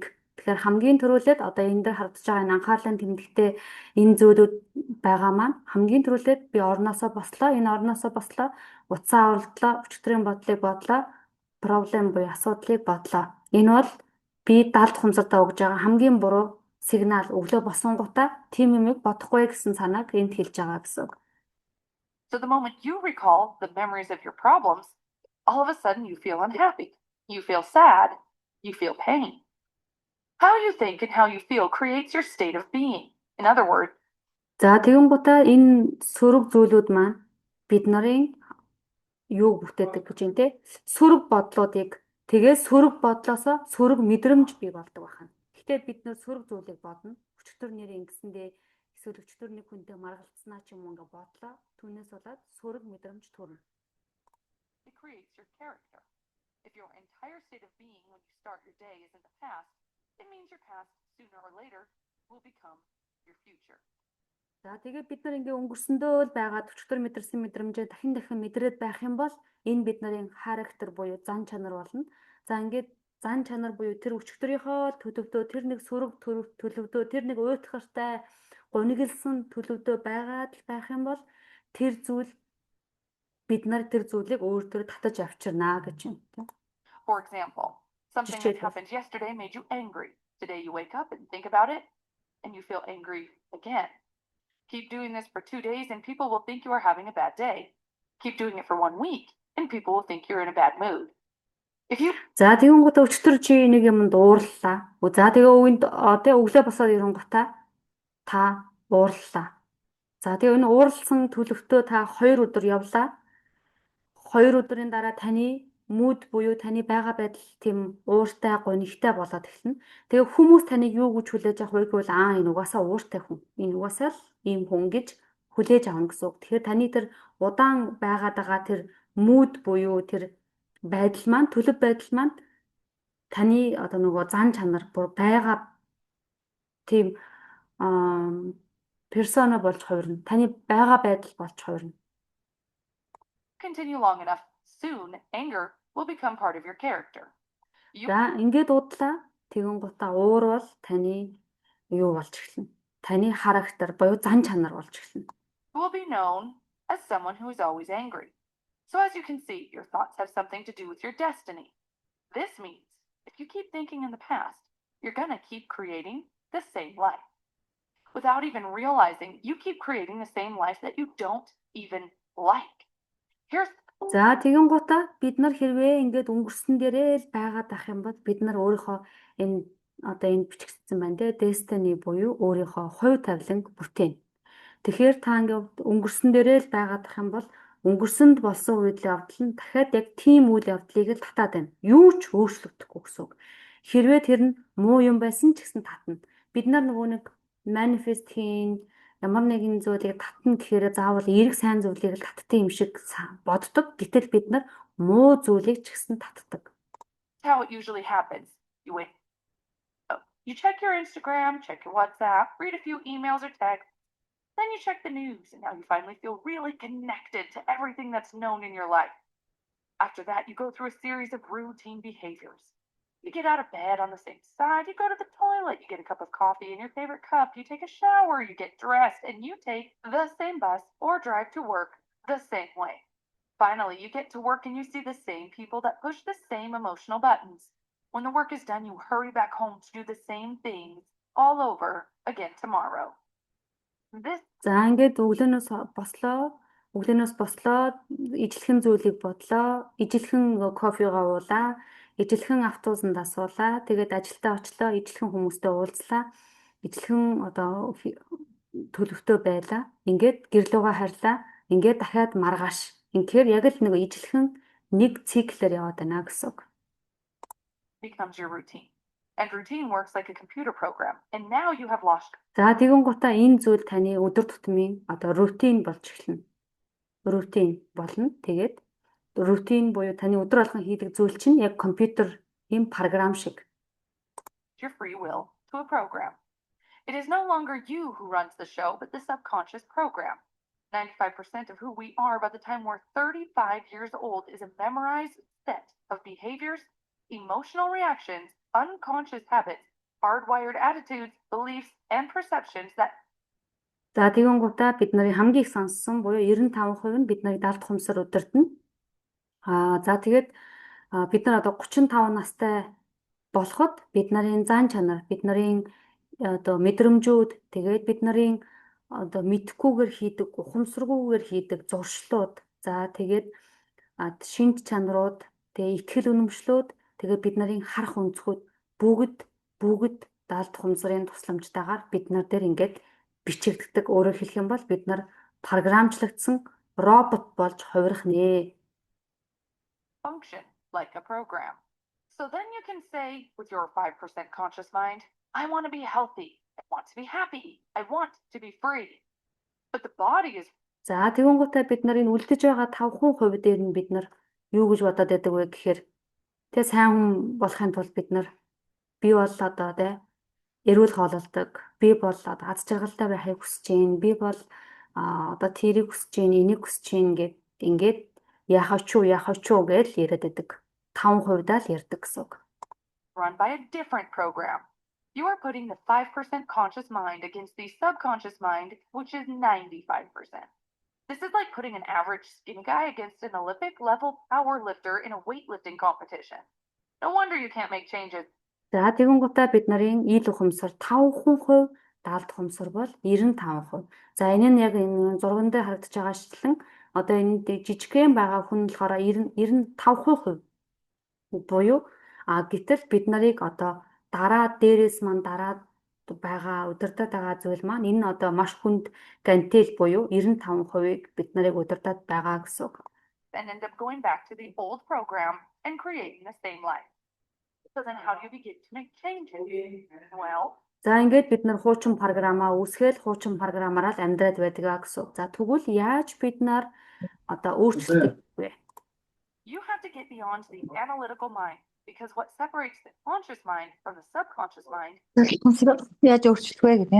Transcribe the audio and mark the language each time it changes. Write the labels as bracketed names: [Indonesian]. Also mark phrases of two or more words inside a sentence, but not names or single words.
[Mongolian] Тэгэхээр хамгийн түрүүлээд энэ дээр харагдаж байгаа энэ анхаарлын тэмдэгтээ энэ зүйлүүд байгаа маань хамгийн түрүүлээд би орноосоо бослоо. Энэ орноосоо бослоо. Утсаа орлоо. Өчигдрийн бодлыг бодлоо. Проблем буюу асуудлыг бодлоо. Энэ бол би даалт ухамсартаа өгж байгаа хамгийн буруу сигнал өглөө босонгуудаа тийм юмыг бодохгүй гэсэн санааг энд хэлж байгаа гэсэн үг. [English] So the moment you recall the memories of your problems, all of a sudden you feel unhappy. You feel sad. You feel pain. How you think and how you feel creates your state of being. In other words, [Mongolian] за тэгэнгუутаа энэ сөрөг зүйлүүд маань бид нарын юуг бүтээдэг гэж юм те. Сөрөг бодлуудыг тэгээд сөрөг бодлоосоо сөрөг мэдрэмж бий болдог байна. Гэхдээ бид нэр сөрөг зүйлийг бодно. Өчтөр нэрийн ингэсэндээ эсвэл өчтөр нэг хүнтэй маргалцснаа ч юм уу ингээ бодлоо. Түүнээс болоод сөрөг мэдрэмж төрнө. [English] It creates your character. If your entire state of being when you start your day is in the past, it means your past sooner or later will become your future. [Mongolian] За тэгээд бид нар ингээ өнгөрсөндөө л байгаад өчтөр мэдэрсэн мэдрэмжээ дахин мэдрээд байх юм бол энэ бид нарын характер буюу зан чанар болно. За ингээд зан чанар буюу тэр өчтөрийнхөө төлөвдөө тэр нэг сөрөг төлөвдөө тэр нэг уйтгартай гунигэлсэн төлөвдөө байгаад л байх юм бол тэр зүйл бид нар тэр зүйлийг өөртөө татаж авчирнаа гэж юм. [English] For example, something that happened yesterday made you angry. Today you wake up and think about it and you feel angry again. Keep doing this for 2 days and people will think you are having a bad day. Keep doing it for 1 week and people will think you're in a bad mood. If you [Mongolian] За тэгэнгүүт өчтөр чи нэг юмд уурлаа. За тэгээ өвөнд өглөө босоод ирэнгуутаа та уурлаа. За тэгээ энэ ууралсан төлөвтөө та 2 өдөр явлаа. 2 өдрийн дараа таны mood буюу таны байгаа байдал тийм ууртай гонигтай болоод эхэлнэ. Тэгээ хүмүүс таныг юу гэж хүлээж авах вэ гэвэл энэ угаасаа ууртай хүн. Энэ угаасаа л ийм хүн гэж хүлээж авна гэсэн үг. Тэгэхээр таны тэр удаан байгаад байгаа тэр mood буюу тэр байдал маань төлөв байдал маань таны зан чанар байгаа тийм персона болж хувирна. Таны байгаа байдал болж хувирна. [English] Continue long enough, soon anger will become part of your character. [Mongolian] За ингээд удлаа тэгэнгуутаа уур бол таны юу болж эхэлнэ. Таны характер буюу зан чанар болж эхэлнэ. [English] You will be known as someone who is always angry. So as you can see, your thoughts have something to do with your destiny. This means if you keep thinking in the past, you're going to keep creating the same life. Without even realizing, you keep creating the same life that you don't even like. [Mongolian] За тэгэнгуутаа бид нар хэрвээ ингээд өнгөрсөн дээрээ л байгаад ах юм бол бид нар өөрийнхөө энэ одоо энд бичигдсэн байна те. Destiny буюу өөрийнхөө хувь тавиланг бүтээн. Тэгэхээр та ингээд өнгөрсөн дээрээ л байгаад ах юм бол өнгөрсөнд болсон үйл явдал нь дахиад яг тийм үйл явдлыг л татаад байна. Юу ч өөрчлөгдөхгүй гэсэн үг. Хэрвээ тэр нь муу юм байсан ч гэсэн татна. Бид нар нөгөө нэг манифест хийн ямар нэгэн зүйлийг татна гэхээр заавал эерэг сайн зүйлийг л татдаг юм шиг боддог. Гэтэл бид нар муу зүйлийг ч гэсэн татдаг. [English] That's how it usually happens. You check your Instagram, check your WhatsApp, read a few emails or texts, then you check the news, and now you finally feel really connected to everything that's known in your life. After that, you go through a series of routine behaviors. You get out of bed on the same side, you go to the toilet, you get a cup of coffee in your favorite cup, you take a shower, you get dressed, and you take the same bus or drive to work the same way. Finally, you get to work and you see the same people that push the same emotional buttons. When the work is done, you hurry back home to do the same things all over again tomorrow. This [Mongolian] За ингээд өглөөнөөс бослоо, ижлэхэн зүйлийг бодлоо, ижлэхэн кофегоо уулаа, ижлэхэн автобусанд асуулаа, тэгээд ажилдаа очлоо, ижлэхэн хүмүүстэй уулзлаа, ижлэхэн одоо төлөвтэй байлаа. Ингээд гэрлүүгээ харьлаа. Ингээд дахиад маргааш. Инхээр яг л нэг ижлэхэн нэг циклээр яваад байна гэсэн үг. [English] becomes your routine. And routine works like a computer program. And now you have lost. [Mongolian] За тэгэн гутаа энэ зүйл таны өдөр тутмын одоо рутин болж эхэлнэ. Рутин болно. Тэгээд рутин буюу таны өдөр болгон хийдэг зүйл чинь яг компьютер ийм програм шиг. [English] Your free will to a program. It is no longer you who runs the show, but the subconscious program. 95% of who we are by the time we're 35 years old is a memorized set of behaviors, emotional reactions, unconscious habits, hardwired attitudes, beliefs, and perceptions that. [Mongolian] За тэгэн гутаа бид нарын хамгийн их сонссон буюу 95% нь бид нарыг далд хумсар удирдна. За тэгээд бид нар одоо 35 настай болоход бид нарын зан чанар, бид нарын одоо мэдрэмжүүд, тэгээд бид нарын одоо мэдхгүйгээр хийдэг, ухамсаргүйгээр хийдэг зуршлууд, за тэгээд шинж чанарууд, тэгээд итгэл үнэмшлүүд, тэгээд бид нарын харах өнцгүүд бүгд далд хумсрын тусламжтайгаар бид нар дээр ингээд бичигддэг. Өөрөөр хэлэх юм бол бид нар програмчлагдсан робот болж хувирах нэ. [English] Function like a program. So then you can say with your 5% conscious mind, I want to be healthy. I want to be happy. I want to be free. But the body is. [Mongolian] За тэгэн гутаа бид нарын үлдэж байгаа 5% дээр нь бид нар юу гэж бодоод байдаг вэ гэхээр тэ сайн хүн болохын тулд бид нар би бол одоо тэ эрүүл хоололдог. Би бол одоо аз жаргалтай байхыг хүсэж байна. Би бол одоо тэрийг хүсэж байна, энийг хүсэж байна гэд ингээд яхав ч уу гэж яриад байдаг. 5%-аа л ярьдаг гэсэн үг. [English] Run by a different program. You are putting the 5% conscious mind against the subconscious mind, which is 95%. This is like putting an average skinny guy against an Olympic level power lifter in a weightlifting competition. No wonder you can't make changes. [Mongolian] За тэгэн гутаа бид нарын ил ухамсар 5% далд хумсар бол 95%. За энэ нь яг энэ зурган дээр харагдаж байгаачлан одоо энэ жижигхэн байгаа хүн болохоор 95% буюу гэтэл бид нарыг одоо дээрээс маань дараад байгаа удирдах байгаа зүйл маань энэ одоо маш хүнд гантел буюу 95%-ийг бид нарыг удирдах байгаа гэсэн үг. [English] And end up going back to the old program and creating the same life. So then how do you begin to make changes? Well, [Mongolian] за ингээд бид нар хуучин програмаа үүсгээл хуучин програмаараа л амьдраад байдаг гэсэн. За тэгвэл яаж бид нар одоо өөрчлөлт вэ? [English] You have to get beyond the analytical mind because what separates the conscious mind from the subconscious mind. [Mongolian] Яаж өөрчлөх вэ гэдэг.